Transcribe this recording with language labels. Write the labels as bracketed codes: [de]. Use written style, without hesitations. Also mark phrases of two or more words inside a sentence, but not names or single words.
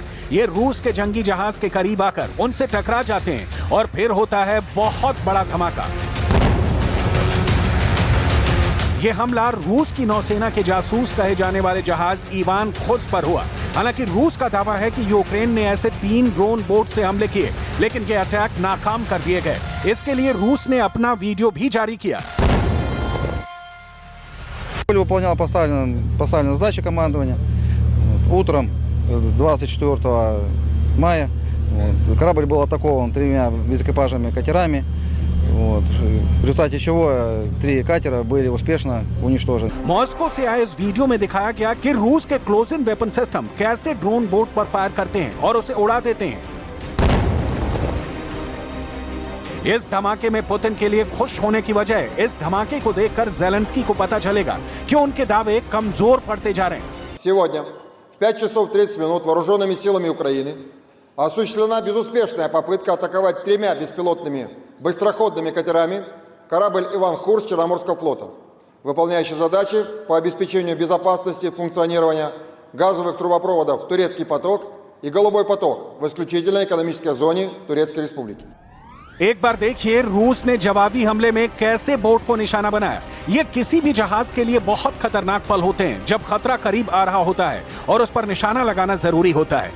[hi] ये रूस के जंगी जहाज के करीब आकर उनसे टकरा जाते हैं और फिर होता है बहुत बड़ा धमाका। ये हमला रूस की नौसेना के जासूस कहे जाने वाले जहाज इवान खोज पर हुआ। हालांकि रूस का दावा है कि यूक्रेन ने ऐसे 3 [en] drone boat [hi] से हमले किए, लेकिन ये अटैक नाकाम कर दिए गए। इसके लिए रूस ने अपना वीडियो भी जारी किया। [ru] Выполнял поставленные задачи командования. Утром 24 мая корабль был атакован 3 безэкипажными катерами, в результате чего 3 катера были успешно уничтожены. [hi] मॉस्को से आए इस वीडियो में दिखाया गया कि रूस के [en] close in weapon system [hi] कैसे [en] drone boat [hi] पर फायर करते हैं और उसे उड़ा देते हैं। इस धमाके में पुतिन के लिए खुश होने की वजह इस धमाके को देखकर ज़ेलेंस्की को पता चलेगा कि उनके दावे कमजोर पड़ते जा रहे हैं। [ru] Сегодня в 5 часов 30 минут вооруженными силами Украины осуществлена безуспешная попытка атаковать 3 беспилотными быстроходными катерами корабль «Иван Хурс» Черноморского флота, выполняющий задачи по обеспечению безопасности функционирования газовых трубопроводов «Турецкий поток» и «Голубой поток» в исключительной экономической зоне Турецкой Республики. [hi] एक बार देखिए रूस ने जवाबी हमले में कैसे बोट को निशाना बनाया। ये किसी भी जहाज के लिए बहुत खतरनाक पल होते हैं जब खतरा करीब आ रहा होता है और उस पर निशाना लगाना जरूरी होता है।